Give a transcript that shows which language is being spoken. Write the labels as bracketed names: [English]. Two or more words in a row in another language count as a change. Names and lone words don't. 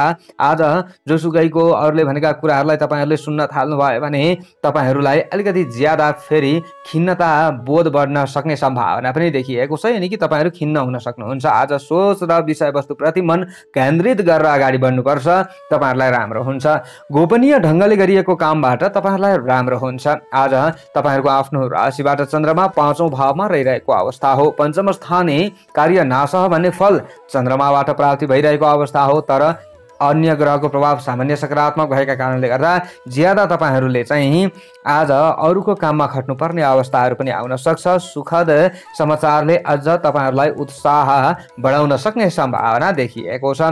[Nepali] आज जोसुकैको अरूले भनेका कुराहरूलाई तपाईहरूले सुन्न थाल्नुभयो भने तपाईहरूलाई अलिकति ज्यादा फेरि खिन्नता बोध बढ्न सक्ने सम्भावना पनि देखिएको छ। यानि कि तपाईहरू खिन्न हुन सक्नुहुन्छ। आज सोच र विषयवस्तुप्रति मन केन्द्रित गरेर अगाडि बढ्नुपर्छ, तपाईँहरूलाई राम्रो हुन्छ। गोपनीय ढङ्गले गरिएको कामबाट तपाईँहरूलाई राम्रो हुन्छ। आज तपाईँहरूको आफ्नो राशिबाट चन्द्रमा 5औं भावमा रहिरहेको अवस्था हो। [Sanskrit] पञ्चम स्थाने कार्य नाशः [Nepali] भन्ने फल चन्द्रमाबाट प्राप्ति भइरहेको अवस्था हो। तर अन्य ग्रहको प्रभाव सामान्य सकारात्मक भएका कारणले गर्दा ज्यादा तपाईहरूले चाहिँ आज अरूको काममा खट्नुपर्ने अवस्थाहरू पनि आउन सक्छ। सुखद समाचारले अझ तपाईहरूलाई उत्साह बढाउन सक्ने सम्भावना देखिएको छ।